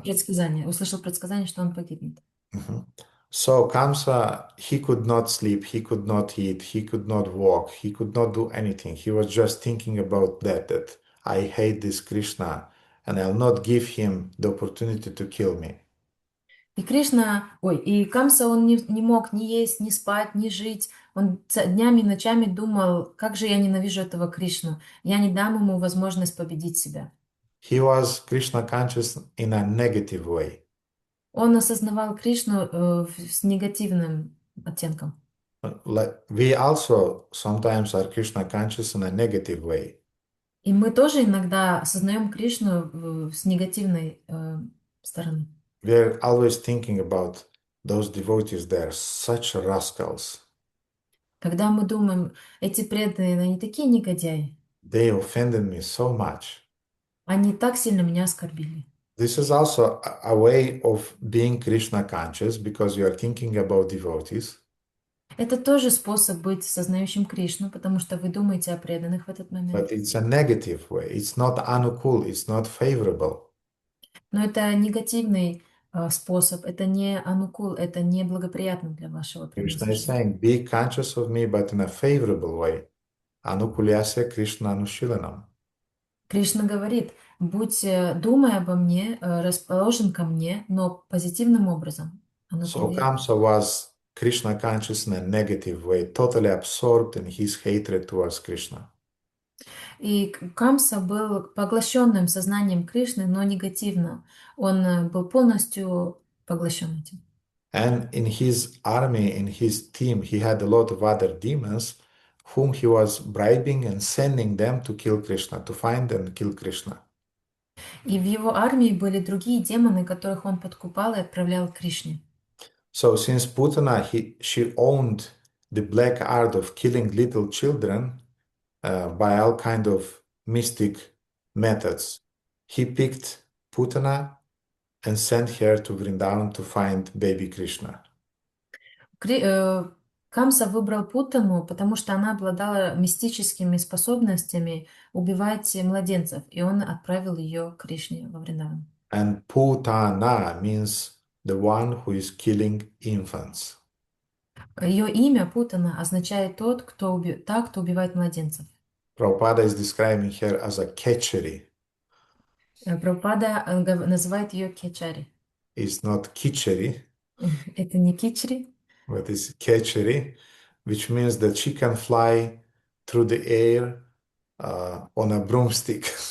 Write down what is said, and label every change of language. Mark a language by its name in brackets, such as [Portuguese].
[Russian] Предсказание. Услышал предсказание, что он погибнет. [English] So Kamsa, he could not sleep, he could not eat, he could not walk, he could not do anything. He was just thinking about that I hate this Krishna and I'll not give him the opportunity to kill me. [Russian] И Камса, он не мог ни есть, ни спать, ни жить. Он днями и ночами думал, как же я ненавижу этого Кришну. Я не дам ему возможность победить себя. [English] He was Krishna conscious in a negative way. [Russian] Он осознавал Кришну с негативным оттенком. [English] We also sometimes are Krishna conscious in a negative way. [Russian] И мы тоже иногда осознаем Кришну с негативной стороны. [English] We're always thinking about those devotees, they're such rascals. [Russian] Когда мы думаем, эти преданные, они такие негодяи, [English] They offended me so much. [Russian] они так сильно меня оскорбили. [English] This is also a way of being Krishna conscious because you are thinking about devotees. [Russian] Это тоже способ быть сознающим Кришну, потому что вы думаете о преданных в этот момент. [English] But it's a negative way. It's not anukul, it's not favorable. [Russian] Но это негативный способ, это не анукул, это не благоприятно для вашего [English] Krishna is [Russian] предназначения. [English] saying, be conscious of me, but in a favorable way. [Sanskrit] Anukulyasya Krishna Anushilanam. [Russian] Кришна говорит, думай обо мне, расположен ко мне, но позитивным образом. [English] So Kamsa was Krishna conscious in a negative way, totally absorbed in his hatred towards Krishna. [Russian] И Камса был поглощенным сознанием Кришны, но негативно. Он был полностью поглощен этим. [English] And in his army, in his team, he had a lot of other demons whom he was bribing and sending them to kill Krishna, to find and kill Krishna. [Russian] И в его армии были другие демоны, которых он подкупал и отправлял к Кришне. [English] So since Putana, she owned the black art of killing little children by all kind of mystic methods, he picked Putana and sent her to Vrindavan to find baby Krishna. [Russian] Камса выбрал Путану, потому что она обладала мистическими способностями убивать младенцев, и он отправил ее к Кришне во Вриндаван. [English] And Putana means the one who is killing infants. [Russian] Ее имя Путана означает кто убивает младенцев. [English] Prabhupada is describing her as a ketchery. [Russian] Прабхупада называет ее Кечари. [English] It's not kitchery, [Russian] Это не Кичри, [English] but it's ketchery, which means that she can fly through the air on a broomstick.